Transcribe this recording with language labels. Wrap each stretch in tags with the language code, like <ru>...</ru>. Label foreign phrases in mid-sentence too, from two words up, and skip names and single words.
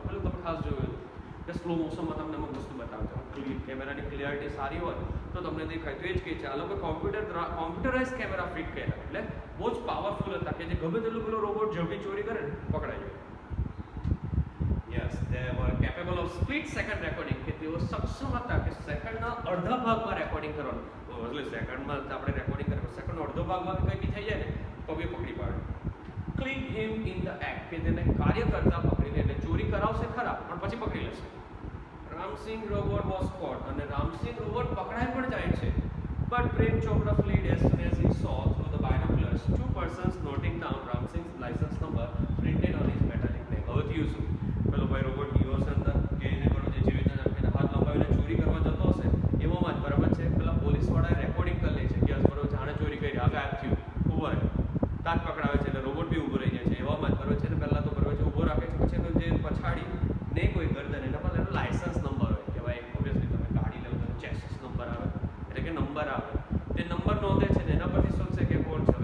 <gu>પેલું તમે ખાસ જોયું કે</gu> <en>slow motionમાં</en> <gu>તમને અમુક વસ્તુ બતાવતો</gu> <en>cameraની clarity</en> <gu>સારી હોય તો તમને દેખાય. તો એ જ કહે છે આ લોકો</gu> <en>computerize camera</en> <gu>ફિટ કર્યા એટલે બહુ જ પાવરફુલ હતા કે જે ગમે તેટલું પેલો રોબોટ ઝડપી ચોરી કરે ને પકડાઈ જાય.</gu> <en>યસ, they were capable of split second recording,</en> <gu>કે તેઓ સક્ષમ હતા કે સેકન્ડના અડધા ભાગમાં રેકોર્ડિંગ કરવાનું. એટલે સેકન્ડમાં આપણે રેકોર્ડિંગ કરીએ સેકન્ડનો અડધો ભાગમાં કંઈ બી થઈ જાય ને તો બી પકડી પાડે.</gu> <en>click him in the act,</en> <gu>કે તેને કાર્ય કરતા પકડીને એટલે ચોરી કરાવશે ખરા પણ પછી પકડી લેશે.</gu> <en>Ramsingh robot was caught,</en> <gu>અને રામસિંહ રોબોટ પકડાઈ પણ જાય છે.</gu> <en>બટ પ્રેમ ચોપડા fled as soon as he saw through the binoculars two persons noting down Ramsingh's license number printed on his metallic neck.</en> <gu>હવે થયું શું? પેલો ભાઈ રોબોટ ગયો હશે અંદર કે એને બરાબર જેવી રીતના એને હાથ લંબાવીને ચોરી કરવા જતો હશે એવામાં જ બરાબર છે પેલા પોલીસવાળાએ રેકોર્ડિંગ કરી લે છે કે બરાબર જાણે ચોરી કરી આ ગાયબ થયું ઊભો રહે તાજ પકડાવે છે એટલે રોબોટ બી ઊભો રહી જાય છે. એવામાં જ બરાબર છે ને પહેલાં તો બરાબર છે ઊભો રાખે છે, પછી તો જે પછાડી નહીં કોઈ ગરદન એના પર એનો</gu> <en>license number</en> <gu>હોય કે ભાઈ ઓબ્વિયસલી તમે ગાડી લેવો તો</gu> <en>chassis number</en> <gu>આવે એટલે કે નંબર આવે તે નંબર નોંધે છે ને એના પરથી શોધશે કે કોણ છે.</gu>